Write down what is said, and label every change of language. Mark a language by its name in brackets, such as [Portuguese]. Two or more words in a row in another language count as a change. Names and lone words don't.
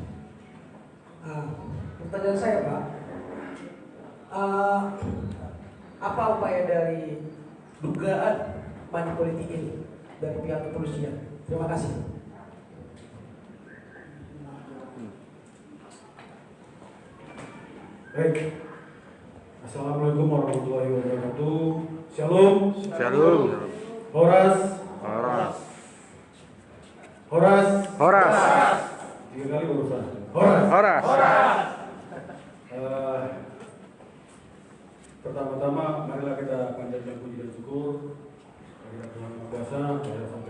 [Indonesian] Pertanyaan saya Pak, apa upaya dari dugaan money politik ini dari pihak kepolisian? Terima kasih. Baik. [Arabic] Assalamualaikum warahmatullahi wabarakatuh. [Indonesian] Shalom. Shalom. Horas. Horas. Horas. Horas. 3 kali barusan. Horas. Horas. Pertama-tama marilah kita panjatkan puji dan syukur kepada Tuhan Yang Maha Kuasa,